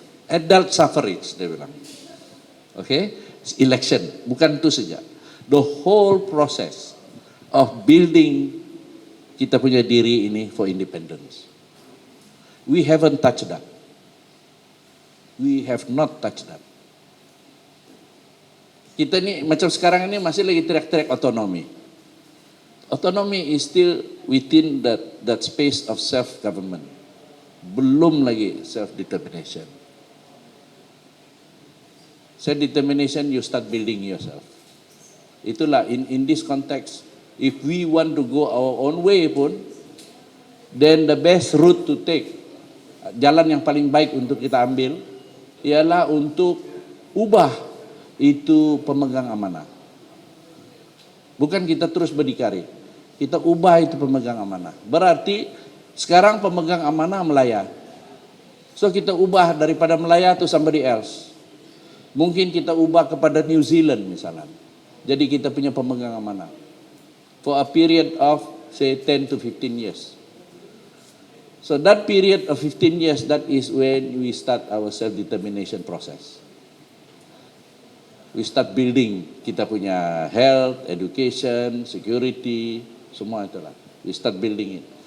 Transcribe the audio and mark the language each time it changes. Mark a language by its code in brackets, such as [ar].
[ms] Adult suffrage, dia bilang. Okay? Election, bukan itu saja. [en] The whole process of building [ms] kita punya diri ini [en] for independence. We haven't touched that. We have not touched that. [ms] Kita ni macam sekarang ini masih lagi teriak-teriak otonomi. [en] Otonomi is still within that space of self-government. [ms] Belum lagi self-determination. [en] Self-determination, you start building yourself. Itulah in this context, if we want to go our own way pun, then the best route to take, [ms] jalan yang paling baik untuk kita ambil, ialah untuk ubah itu pemegang amanah. Bukan kita terus berdikari, kita ubah itu pemegang amanah. Berarti sekarang pemegang amanah Melaya. So kita ubah daripada Melaya [en] to somebody else. [ms] Mungkin kita ubah kepada New Zealand misalnya. Jadi kita punya pemegang amanah. [en] For a period of say 10 to 15 years. So that period of 15 years, that is when we start our self-determination process. We start building [ms] kita punya [en] health, education, security, [ms] semua itulah. [en] We start building it.